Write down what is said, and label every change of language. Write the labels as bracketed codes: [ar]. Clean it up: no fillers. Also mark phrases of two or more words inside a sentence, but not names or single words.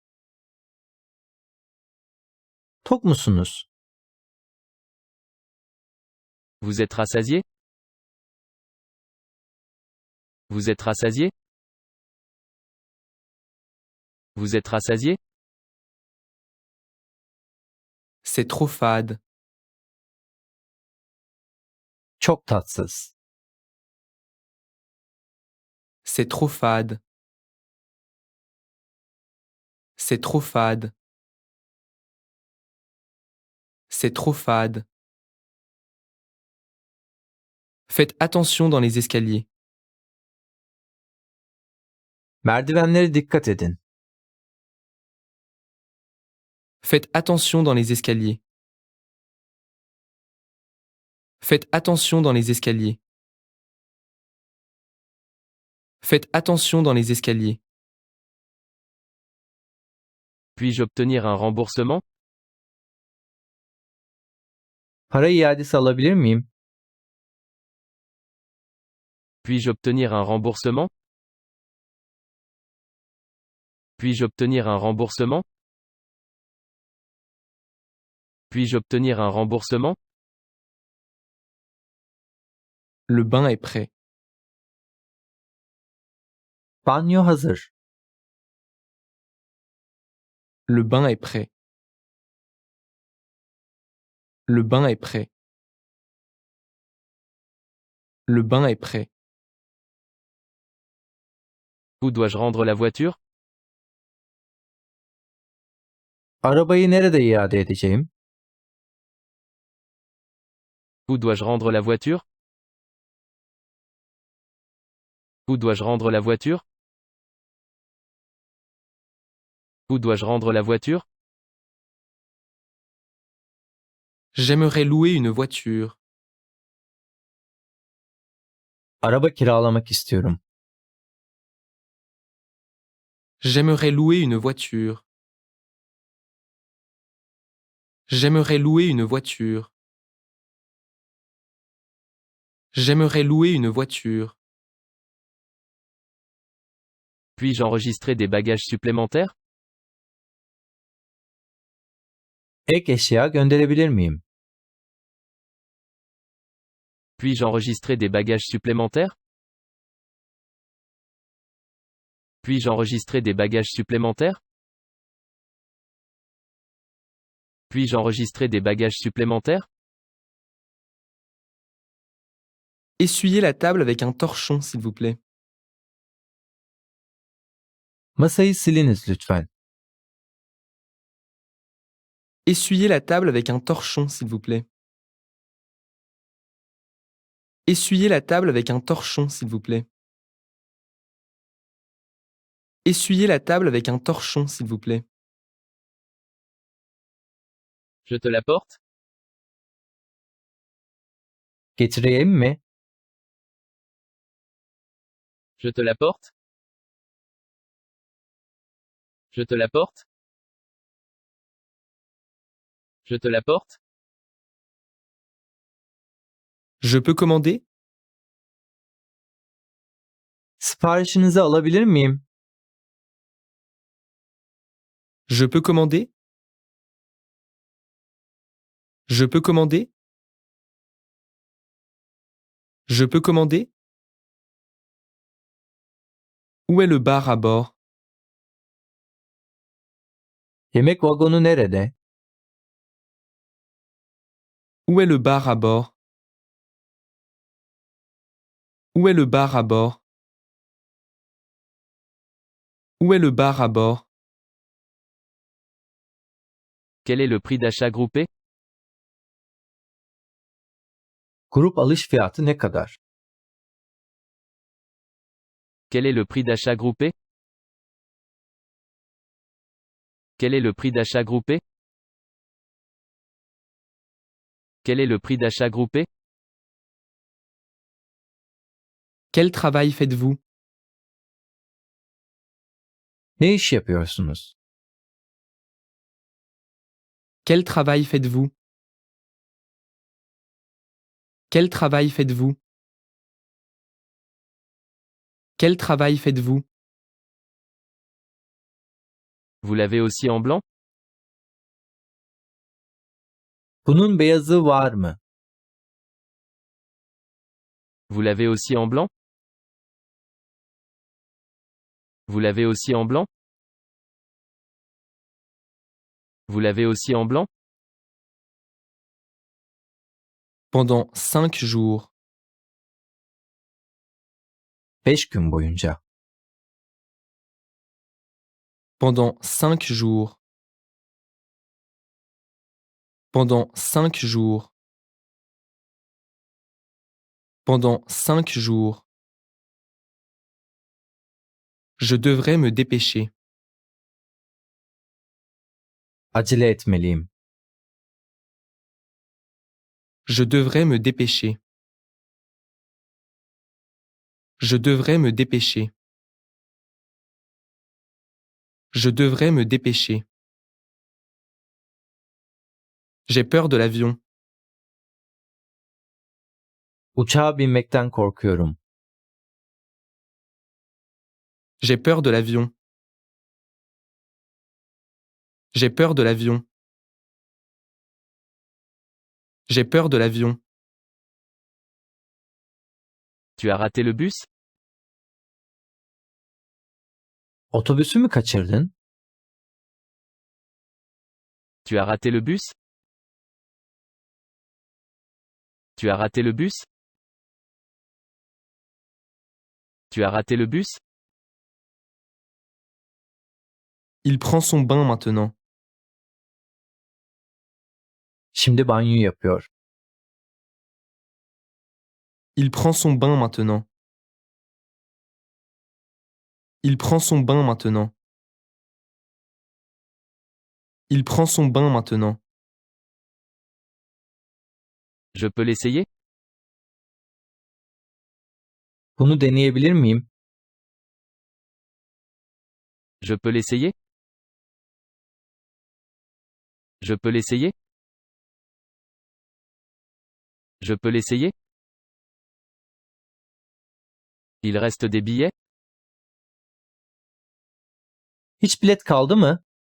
[tr] Tok musunuz? [fr] Vous êtes rassasié? Vous êtes rassasié? Vous êtes rassasié? C'est trop fade. [tr] Çok tatsız. [fr] C'est trop fade. C'est trop fade. C'est trop fade. Faites attention dans les escaliers. [tr] Merdivenlere dikkat edin. [fr] Faites attention dans les escaliers. Faites attention dans les escaliers. Faites attention dans les escaliers. Puis-je obtenir un remboursement? [tr] Para iadesi alabilir miyim? [fr] Puis-je obtenir un remboursement? Puis-je obtenir un remboursement? Puis-je obtenir un remboursement? Le bain est prêt. [tr] Banyo hazır. [fr] Le bain est prêt. Le bain est prêt. Le bain est prêt. Où dois-je rendre la voiture? [tr] Arabayı nerede iade edeceğim? [fr] Où dois-je rendre la voiture? Où dois-je rendre la voiture? Où dois-je rendre la voiture? J'aimerais louer une voiture. [tr] Araba kiralamak istiyorum. [fr] J'aimerais louer une voiture. J'aimerais louer une voiture. J'aimerais louer une voiture. Puis-je enregistrer des bagages supplémentaires? [tr] Ek eşya gönderebilir miyim? [fr] Puis-je enregistrer des bagages supplémentaires? Puis-je enregistrer des bagages supplémentaires? Puis-je enregistrer des bagages supplémentaires? Essuyez la table avec un torchon, s'il vous plaît. [tr] Masayı siliniz lütfen. [fr] Essuyez la table avec un torchon, s'il vous plaît. Essuyez la table avec un torchon, s'il vous plaît. Essuyez la table avec un torchon, s'il vous plaît. Je te l'apporte? [tr] Getireyim mi? [fr] Je te l'apporte? Je te l'apporte? Je te l'apporte? Je peux commander? [tr] Siparişinizi alabilir miyim? [fr] Je peux commander? Je peux commander? Je peux commander? Où est le bar à bord? [tr] Yemek vagonu nerede? [fr] Où est le bar à bord? Où est le bar à bord? Où est le bar à bord? Quel est le prix d'achat groupé? [tr] Grup alış fiyatı ne kadar? [fr] Quel est le prix d'achat groupé? Quel est le prix d'achat groupé? Quel est le prix d'achat groupé? Quel travail faites-vous? [tr] Ne iş yapıyorsunuz? [fr] Quel travail faites-vous? Quel travail faites-vous? Quel travail faites-vous? Vous l'avez aussi en blanc? [tr] Bunun beyazı var mı? [fr] Vous l'avez aussi en blanc? Vous l'avez aussi en blanc? Vous l'avez aussi en blanc? Pendant 5 jours. [tr] 5 gün boyunca. [fr] Pendant 5 jours. Pendant 5 jours. Pendant 5 jours. Je devrais me dépêcher. [tr] Acele etmeliyim. [fr] Je devrais me dépêcher. Je devrais me dépêcher. Je devrais me dépêcher. J'ai peur de l'avion. [tr] Uçağa binmekten korkuyorum. [fr] J'ai peur de l'avion. J'ai peur de l'avion. J'ai peur de l'avion. Tu as raté le bus? [tr] Otobüsü mü kaçırdın? [fr] Tu as raté le bus? Tu as raté le bus? Tu as raté le bus? Il prend son bain maintenant. [tr] Şimdi banyo yapıyor. [fr] Il prend son bain maintenant. Il prend son bain maintenant. Il prend son bain maintenant. Je peux l'essayer? [tr] Bunu deneyebilir miyim? [fr] Je peux l'essayer? Je peux l'essayer? Je peux l'essayer? Il reste des billets? [tr] Hiç bilet kaldı mı?